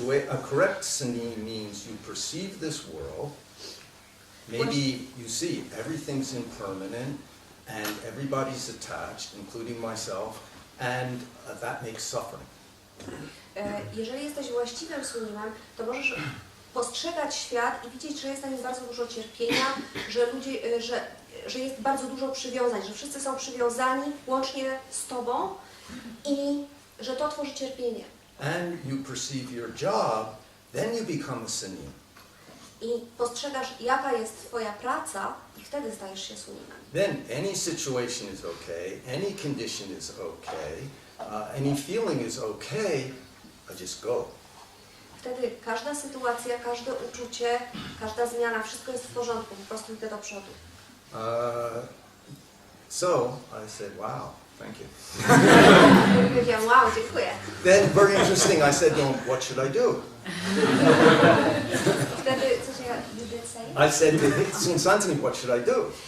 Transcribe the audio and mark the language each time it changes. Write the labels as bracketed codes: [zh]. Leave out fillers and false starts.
[en] A correct sunim means you perceive this world, maybe you see everything's impermanent and everybody's attached, including myself, and that makes suffering. [pl] Jeżeli jesteś właściwym sunimem, to możesz postrzegać świat i widzieć, że jest na nim bardzo dużo cierpienia, że ludzie, że jest bardzo dużo przywiązań, że wszyscy są przywiązani łącznie z Tobą i że to tworzy cierpienie. [en] And you perceive your job, then you become a sunim. [pl] I postrzegasz, jaka jest Twoja praca i wtedy stajesz się sunimem. [en] Then any situation is okay, any condition is okay, any feeling is okay, just go. [pl] Wtedy każda sytuacja, każde uczucie, każda zmiana, wszystko jest w porządku, po prostu idę do przodu. [en] So I said, wow, thank you. [pl] Powiedziałam, wow, dziękuję. [en] Then, very interesting, I said, well, what should I do? [pl] Wtedy, co się [en] you did say? I said to Seung Sahn, what should I do?